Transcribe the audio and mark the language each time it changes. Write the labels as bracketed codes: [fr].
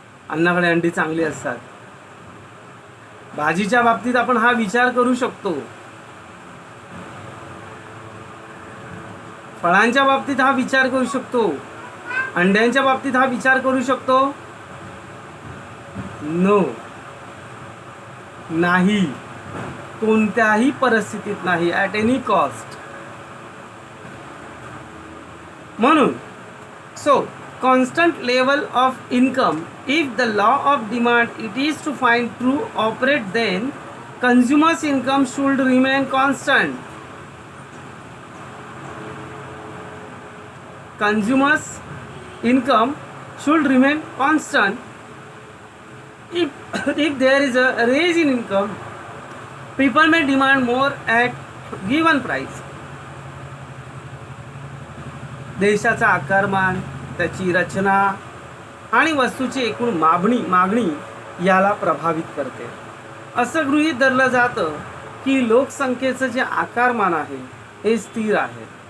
[mr] अण्णाकडे अंडी चांगली असतात. भाजीच्या बाबतीत आपण हा विचार करू शकतो, फळांच्या बाबतीत हा विचार करू शकतो, अंड्यांच्या बाबतीत हा विचार करू शकतो. नो, नाही, कोणत्याही परिस्थितीत नाही, [en] At any cost. म्हणून so constant level of income, if the law of demand it is to find true operate, then consumers income should remain constant. Consumers income should remain constant. If there is a raise in income, people may demand more at given price. [mr] देशाचा आकारमान, त्याची रचना आणि वस्तूची एकूण मागणी याला प्रभावित करते. असं गृहीत धरलं जातं की लोकसंख्येचं जे आकारमान आहे हे स्थिर आहे.